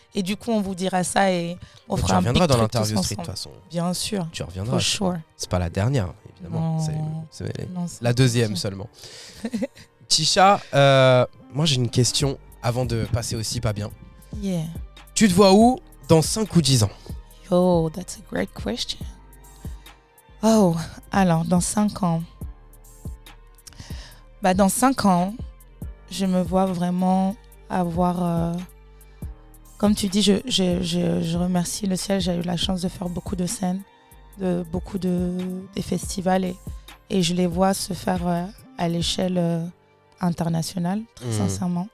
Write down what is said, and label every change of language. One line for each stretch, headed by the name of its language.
French: Et du coup, on vous dira ça et on fera un big truc. Tu reviendras dans l'interview street, de toute façon. Bien sûr. Tu reviendras.
English: For sure.
French: C'est pas la dernière. Non, c'est la deuxième seulement. Tisha, moi j'ai une question avant de passer aussi pas bien.
English: Yeah.
French: Tu te vois où dans 5 ou 10 ans?
English: Oh, that's a great question.
French: Oh, alors dans 5 ans. Dans 5 ans, je me vois vraiment avoir... comme tu dis, je remercie le ciel. J'ai eu la chance de faire beaucoup de scènes. Beaucoup des festivals et je les vois se faire à l'échelle internationale, très sincèrement.